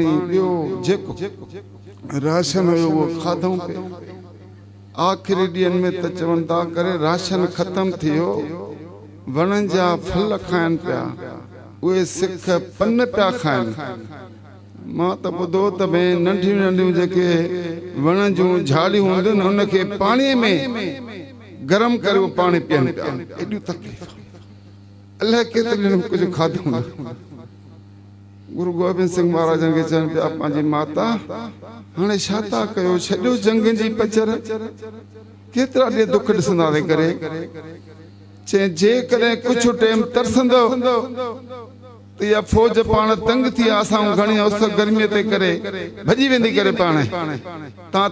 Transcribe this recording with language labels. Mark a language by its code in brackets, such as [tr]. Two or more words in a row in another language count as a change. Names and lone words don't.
[sd] ॿियो जेको राशन हुयो उहो खाधऊं पियो आख़िरी ॾींहंनि में त चवनि था करे राशन ख़तमु थी वियो वणनि जा फल खाइनि पिया उहे सिख पन पिया खाइनि मां त ॿुधो त भई नंढियूं नंढियूं जेके वण जूं झाड़ियूं हूंदियूं न उनखे पाणीअ में गरम करे उहो पाणी पीअनि पिया एॾियूं तकलीफ़ अलाए केतिरी कुझु खाधो न गुरु गोबिंद सिंह महाराजनि खे चवनि पिया पंहिंजी माता हाणे छा था कयो छॾियो जंग जी पचर केतिरा ॾींहं दुख ॾिसंदासीं करे चए जेकॾहिं कुझु टाइम तरसंदो त इहा फ़ौज पाण तंग थी आहे असां घणी उस गर्मीअ ते करे भॼी वेंदी करे पाण तव्हां